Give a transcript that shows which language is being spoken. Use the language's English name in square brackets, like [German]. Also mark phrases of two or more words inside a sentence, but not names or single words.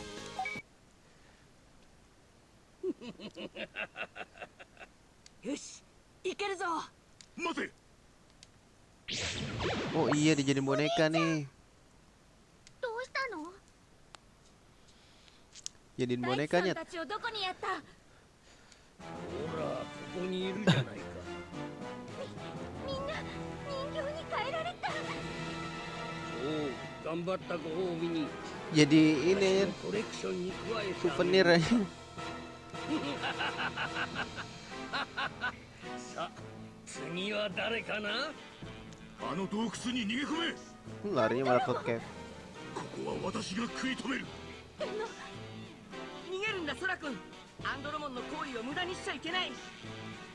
[Indonesian] Oh iya, dijadiin boneka nih. Jadiin bonekanya. [Japanese] ほら、ここにいるじゃないか。みんな人形に変えられた。そう、頑張ったご褒美に。 [Indonesian] Jadi ini [Japanese] コレクションに加えて。 [Indonesian] souvenir aja. [Japanese] さあ、次は誰かな。あの洞窟に逃げ込め。 [Indonesian] Larinya malah ke cave. [Japanese] ここは私が食い止める。逃げるんだ、ソラ君。アンドロモンの行為を無駄にしちゃいけない。